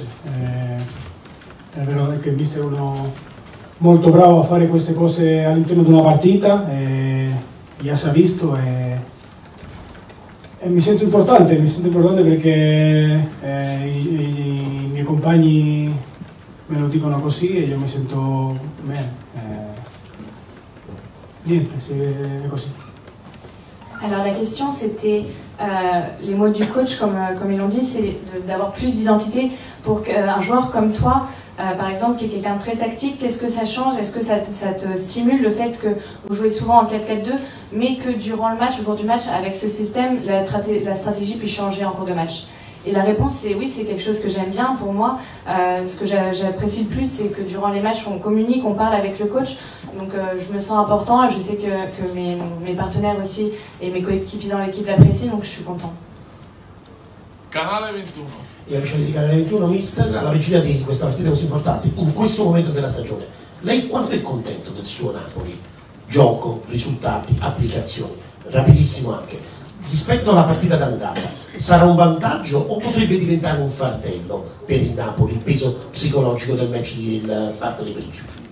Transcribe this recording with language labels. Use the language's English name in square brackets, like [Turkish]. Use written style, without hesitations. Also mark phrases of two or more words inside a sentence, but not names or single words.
[Italian] È vero che il mister è uno molto bravo a fare queste cose all'interno di una partita, già si è visto, e mi sento importante perché i miei compagni me lo dicono così e io mi sento bene. Niente, c'est così. [French] Alors la question c'était, les mots du coach comme ils l'ont dit, c'est d'avoir plus d'identité pour qu'un joueur comme toi, par exemple qui est quelqu'un de très tactique, qu'est-ce que ça change? Est-ce que ça te stimule le fait que vous jouez souvent en 4-4-2 mais que durant le match, au cours du match, avec ce système, la stratégie puisse changer en cours de match? Et la réponse c'est oui, c'est quelque chose que j'aime bien. Pour moi, ce que j'apprécie le plus, c'est que durant les matchs, on communique, on parle avec le coach. Donc je me sens important et je sais que mes partenaires aussi et mes coéquipiers dans l'équipe l'apprécient, donc je suis content. [Italian] Canale 21. E amici di Canale 21, mister, alla vigilia di questa partita così importante, in questo momento della stagione, lei quanto è contento del suo Napoli? Gioco, risultati, applicazioni, rapidissimo anche. Rispetto alla partita d'andata, sarà un vantaggio o potrebbe diventare un fardello per il Napoli, il peso psicologico del match del Parco dei Principi?